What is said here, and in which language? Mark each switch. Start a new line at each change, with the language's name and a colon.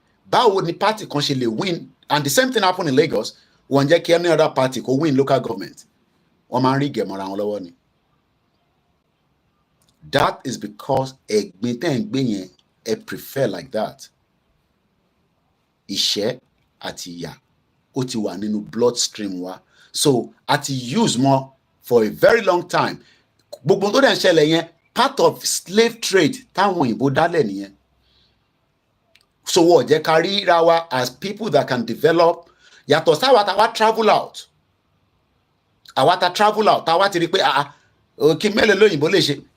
Yoruba: Báwo ni party kan ṣe lè win?
English: And the same thing happen in Lagos.
Yoruba: Wọ́n jẹ́ kí
English: any other party
Yoruba: kó
English: win local government.
Yoruba: Wọ́n máa ń rí gẹ̀mọ́ra wọn lọ́wọ́ ni.
English: That is because
Yoruba: ẹ̀gbin tẹ́ ń gbé yẹn ẹ
English: prefer like that.
Yoruba: Ìṣẹ́ àti ìyà ó ti wà nínú bloodstream wa.
English: So
Yoruba: a ti
English: use more for a very long time.
Yoruba: Gbogbo tó dẹ̀ ń ṣẹlẹ̀ yẹn
English: part of slave trade
Yoruba: táwọn òyìnbó dálẹ̀ nìyẹn.
English: So
Yoruba: wọ́n jẹ́ ká ríra wa
English: as people that can develop.
Yoruba: Yàtọ̀ sáwa tá wá
English: travel out.
Yoruba: Àwa tá travel out tá wá ti rí pé kí mélòó lóyìnbó lè ṣe.